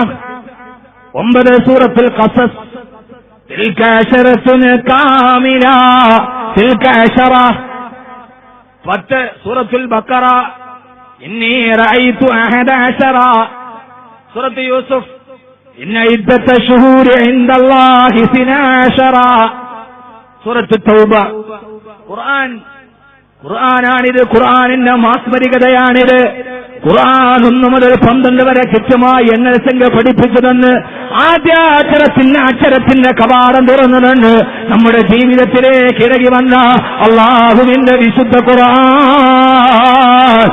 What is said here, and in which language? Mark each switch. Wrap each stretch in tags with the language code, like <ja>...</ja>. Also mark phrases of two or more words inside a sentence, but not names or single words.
<ar>9 سورة القصص تلك 10 كاملة تلك 10. 10 سورة البقرة إني رأيت 11. سورة يوسف إن عدة الشهور عند الله 12. سورة التوبة.</ar> <ml>ഖുർആനാണിത്. ഖുർആനിന്റെ മാസ്മരികതയാണിത്. ഖുർആൻ 1 മുതൽ 12 വരെ കൃത്യമായി എണ്ണസംഖ്യ പഠിപ്പിച്ചതെന്ന്, അക്ഷരത്തിന്റെ കവാടം തുറന്നതെന്ന് നമ്മുടെ ജീവിതത്തിലേക്ക് ഇറങ്ങി വന്ന അല്ലാഹുവിന്റെ വിശുദ്ധ ഖുർആൻ.</ml>